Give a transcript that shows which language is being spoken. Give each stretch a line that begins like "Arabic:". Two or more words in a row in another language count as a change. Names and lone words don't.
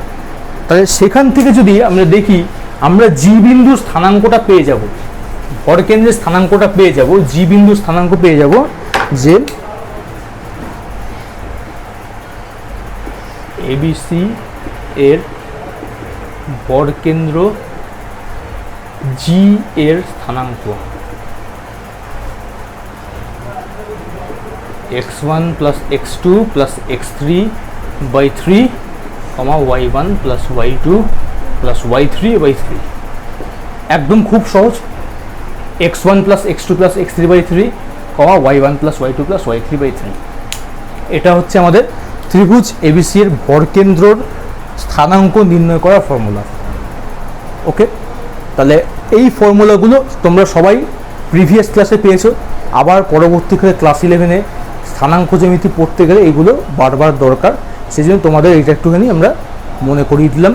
Bangla: তাহলে সেখান থেকে যদি আমরা দেখি, আমরা জি বিন্দুর স্থানাঙ্কটা পেয়ে যাব, ভরকেন্দ্রের স্থানাঙ্কটা পেয়ে যাব, জি বিন্দুর স্থানাঙ্ক পেয়ে যাব যে এবিসি এর ভরকেন্দ্র জি এর স্থানাঙ্ক
English: x1 plus x2 plus x3 by 3, y1 plus y2 plus y3 by 3।
Bangla: একদম খুব সহজ,
English: x1 plus x2 plus x3 by 3, y1 plus y2 plus y3 by 3।
Bangla: এটা হচ্ছে আমাদের ত্রিভুজ এবিসি এর ভরকেন্দ্রর স্থানাঙ্ক নির্ণয় করার ফর্মুলা। ওকে, তাহলে এই ফর্মুলাগুলো তোমরা সবাই প্রিভিয়াস ক্লাসে পেয়েছো, আবার পরবর্তীকালে ক্লাস 11-এ স্থানাঙ্ক জ্যামিতি পড়তে গেলে এগুলো বারবার দরকার, সেই জন্য তোমাদের এইটা একটুখানি আমরা মনে করিয়ে দিলাম।